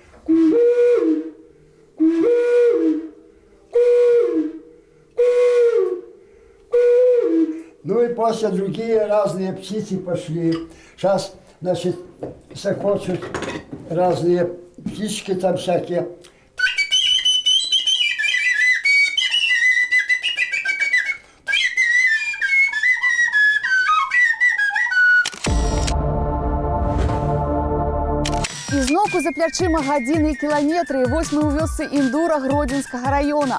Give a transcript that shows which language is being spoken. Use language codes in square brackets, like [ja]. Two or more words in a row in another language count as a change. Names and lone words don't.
[ru] Ну и после другие разные птицы пошли. Сейчас, значит, захочут разные птички там всякие. [be] Ізноўку за плячыма гадзіны і кіламетры, і вось мы ў вёсцы Індура Гродзенскага раёна.